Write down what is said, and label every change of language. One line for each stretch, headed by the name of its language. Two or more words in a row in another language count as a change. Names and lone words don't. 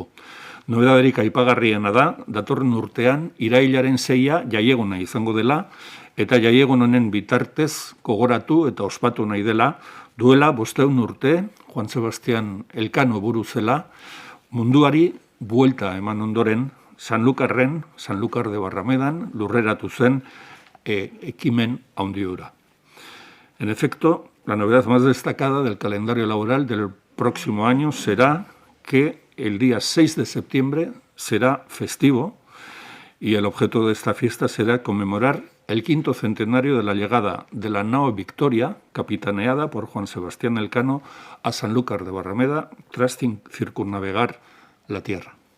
Basque: Nobedaderik aipagarriena da, datorren urtean irailaren 6a jaieguna izango dela, eta jaiegun honen bitartez gogoratu eta ospatu nahi dela, duela 500 urte, Juan Sebastián Elkano buru zela, munduari buelta eman ondoren, Sanlúcar de Barramedan, lurreratu zen ekimen handiura.
Spanish: En efecto, la novedad más destacada del calendario laboral del próximo año será que el día 6 de septiembre será festivo y el objeto de esta fiesta será conmemorar el 5º centenario de la llegada de la nao Victoria, capitaneada por Juan Sebastián Elcano, a Sanlúcar de Barrameda tras circunnavegar la tierra.